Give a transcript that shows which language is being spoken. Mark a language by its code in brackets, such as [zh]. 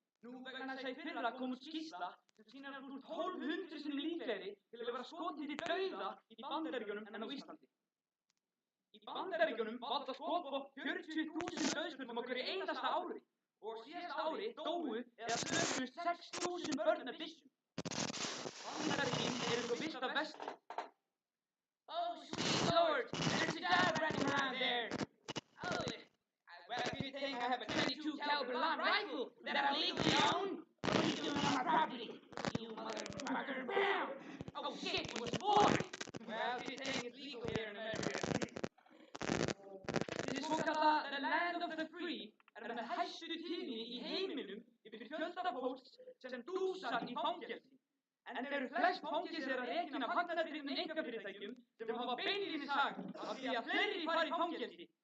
[is] Nú vegna þess að í fyrra kom út skýrsla sem sýnir að þú ert 1200 sinnum líklegri til að vera skotin til dauða í Bandaríkjunum en á Íslandi. Í Bandaríkjunum valda skotvopn 40.000 dauðsföllum á hverju einasta ári og á síðasta ári dóu eða slösuðust 6.000 börn með byssum. Bandaríkin eru eins og Villta Vestrið. [en] Oh, sweet lord, there's a dog running around there. Oh, well, if you think I have a 22 caliber long rifle that I legally own, what are you doing on my property? You motherfucker, bam! Oh shit, it was 4! Well, if you think it's legal here in America. [is] Þessi svokalla The Land of the Free með hæstu tíðni í heiminum yfir fjölda fólks sem dúsar í fangelsi. En þeir eru flest fangelsi rekin af hagnaðardrifnum einkafyrirtækjum sem hafa beinlínis sagt af því að fleiri fari í fangelsi.